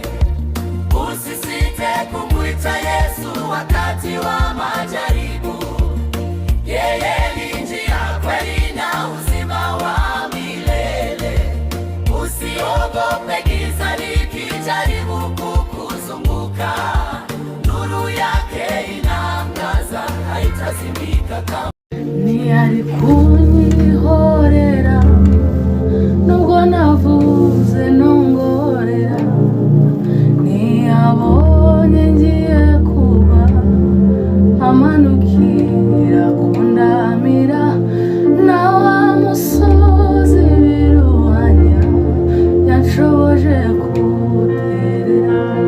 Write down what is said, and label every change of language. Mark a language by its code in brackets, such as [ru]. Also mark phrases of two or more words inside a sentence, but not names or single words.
[sw] Usisite kumwita Yesu wakati wa majaribu. Yeye ni njia, kweli na uzima wa milele. Usiogope giza likijaribu kukuzunguka, nuru yake inaangaza, haitazimika kamwe. [rw] Ntiyari kunyihorera nubwo navuze nongorera, ntiyabonye ngiye kuba amanukira kundamira, na wa musozi biruhanya yanshoboje kuwuterera.